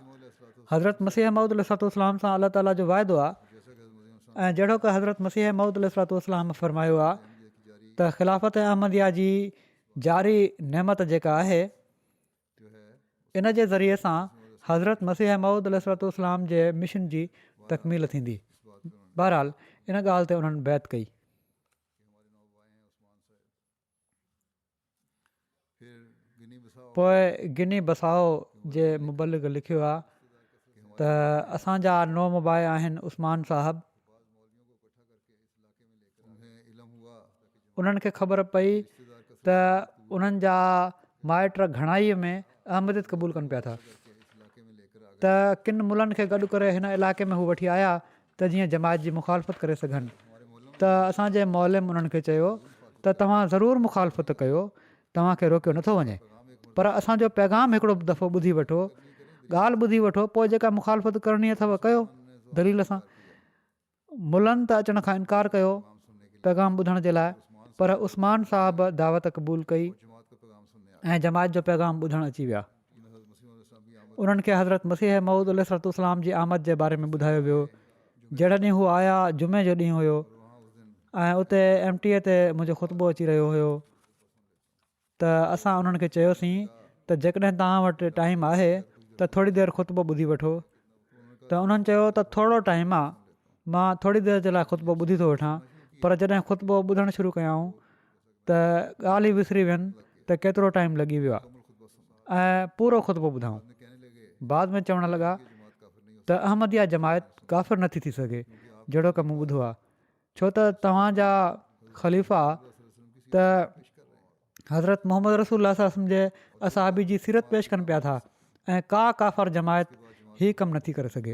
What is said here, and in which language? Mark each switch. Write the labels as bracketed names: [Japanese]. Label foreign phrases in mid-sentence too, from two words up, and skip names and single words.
[Sindhi] हज़रत मसीह मऊद अलैहिस्सलाम सां अलाह ताला जो वाइदो आहे, ऐं जहिड़ो की हज़रत मसीह मऊद अलैहिस्सलाम फ़रमायो आहे त ख़िलाफ़त अहमदिया जी जारी नेमत जेका आहे इन जे ज़रिए सां हज़रत मसीह मऊद अलैहिस्सलाम जे मिशन जी तकमील थींदी। बहरहाल इन ॻाल्हि ते उन्हनि बैत कई। [Urdu] پھر گنی بساؤ [Sindhi] पोइ गिनी बसाओ जे मुबलिग लिखियो आहे त असांजा नौमबाए आहिनि उस्मान साहबु। [Urdu] انہیں علم ہوا [Sindhi] उन्हनि खे ख़बर पई त उन्हनि जा माइट घणाईअ में अहमदियत क़बूल कनि पिया था, [Urdu] کے اس علاقے میں لے کر آ [Sindhi] त किन मुलनि खे गॾु करे हिन इलाइक़े में हू वठी आया त जीअं जमायत जी मुखालफ़त करे सघनि। त असांजे मौलम उन्हनि खे चयो त तव्हां ज़रूरु मुखालफ़त कयो, तव्हांखे रोकियो नथो वञे, पर असांजो पैगाम हिकिड़ो दफ़ो ॿुधी वठो, ॻाल्हि ॿुधी वठो, पोइ जेका मुखालफ़त करणी अथव कयो दलील सां। मुलनि त अचण खां इनकार कयो पैगाम ॿुधण जे लाइ, पर उस्मान साहब दावत क़बूल कई [Urdu] جماعت کا پیغام سننے آ [Sindhi] ऐं जमायत जो पैगाम ॿुधणु अची विया। [Urdu] ان حضرت مسیح علیہ بھی آمد [Sindhi] उन्हनि खे हज़रत मसीह मऊद अलैहिस्सलाम जी आमद जे बारे में ॿुधायो वियो। जहिड़े ॾींहुं हू आया जुमे जो ॾींहुं हुयो [Urdu] وہاں اس دن [Sindhi] ऐं उते MTA ते मुंहिंजो ख़ुतबो अची रहियो हुयो, त असां उन्हनि खे चयोसीं त जेकॾहिं तव्हां वटि टाइम आहे त थोरी देरि ख़ुतबो ॿुधी वठो। त उन्हनि चयो त थोरो टाइम आहे, मां थोरी देरि जे लाइ ख़ुतबो ॿुधी थो वठां, पर जॾहिं ख़ुतबो ॿुधणु शुरू कयाऊं त ॻाल्हि ई विसरी वियनि त केतिरो टाइम लॻी वियो आहे ऐं पूरो ख़ुतबो ॿुधाऊं। [Urdu] کہنے لگے [Sindhi] बाद में चवणु लॻा [Urdu] جماعت کافر نہیں ہو [Sindhi] त अहमदिया जमायत काफ़िर नथी थी सघे जहिड़ो की मूं ॿुधो आहे, छो त तव्हांजा ख़लीफ़ा त हज़रत मोहम्मद रसूल जे असहाबी जी सीरत पेश कनि पिया था ऐं का काफ़र जमायत हीअ कमु नथी करे सघे।